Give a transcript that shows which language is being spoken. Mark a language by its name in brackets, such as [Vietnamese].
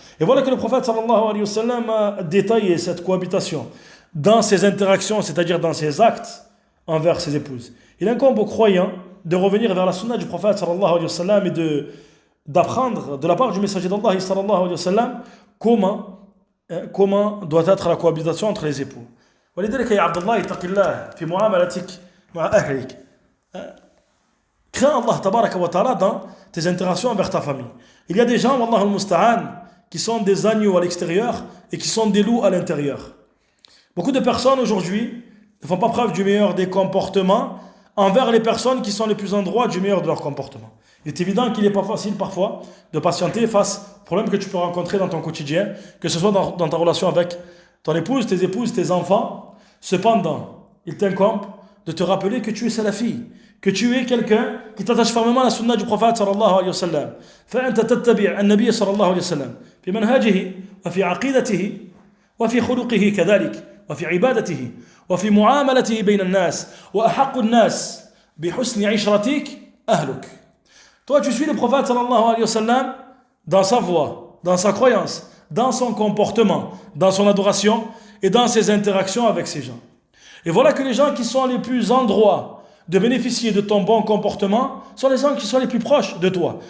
[French] Et voilà que le prophète sallallahu alayhi wa sallam a détaillé cette cohabitation dans ses interactions, c'est-à-dire dans ses actes envers ses épouses. Il incombe aux croyants de revenir vers la sunna du prophète sallallahu alayhi wa sallam et d'apprendre de la part du messager d'Allah sallallahu alayhi wa sallam comment doit être la cohabitation entre les époux. [Arabic] ولذلك يا عبد الله اتق الله في معاملتك مع أهلك. [French] Crains Allah tabaraka wa ta'ala dans tes interactions envers ta famille. Il y a des gens, wallahu al-musta'an, qui sont des agneaux à l'extérieur et qui sont des loups à l'intérieur. Beaucoup de personnes aujourd'hui ne font pas preuve du meilleur des comportements envers les personnes qui sont les plus en droit du meilleur de leur comportement. Il est évident qu'il n'est pas facile parfois de patienter face aux problèmes que tu peux rencontrer dans ton quotidien, que ce soit dans ta relation avec ton épouse, tes enfants. Cependant, il t'incombe de te rappeler que tu es salafi, que tu es quelqu'un qui t'attache fermement à la sunna du prophète sallallahu alayhi wa sallam. [Arabic] فأنت تتبع النبي صلى الله عليه وسلم في منهجه وفي عقيدته وفي خلقه كذلك وفي عبادته وفي معاملته بين الناس وأحق الناس بحسن عشرتك أهلك. [French] Toi, tu suis le prophète sallallahu alayhi wa sallam dans sa voie, dans sa croyance, dans son comportement, dans son adoration et dans ses interactions avec ces gens. Et voilà que les gens qui sont les plus en droit de bénéficier de ton bon comportement sont les gens qui sont les plus proches de toi.